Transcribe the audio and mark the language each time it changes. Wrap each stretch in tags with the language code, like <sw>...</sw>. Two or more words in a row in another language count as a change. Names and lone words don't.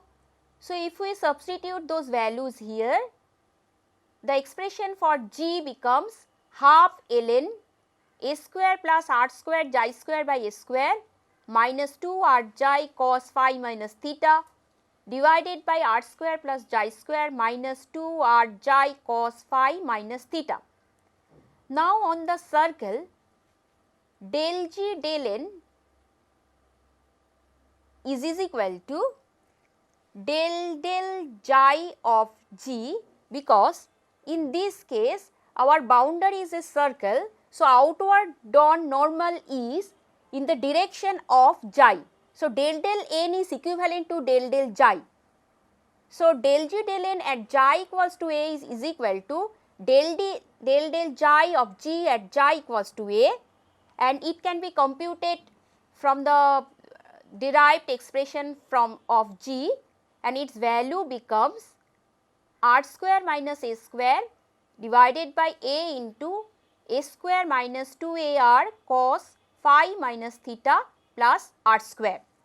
<en>So, if we substitute those values here, the expression for G becomes half ln a square plus r square xi square by a square minus 2 r xi cos phi minus theta divided by r square plus xi square minus 2 r xi cos phi minus theta. Now, on the circle, del G del n is equal to del del xi of g, because in this case our boundary is a circle. So, outward drawn normal is in the direction of xi. So, del del n is equivalent to del del xi. So, del g del n at xi equals to a is equal to del del xi of g at xi equals to a, and it can be computed from the derived expression from of g, and its value becomes r square minus a square divided by a into a square minus 2ar cos phi minus theta plus r square.</en>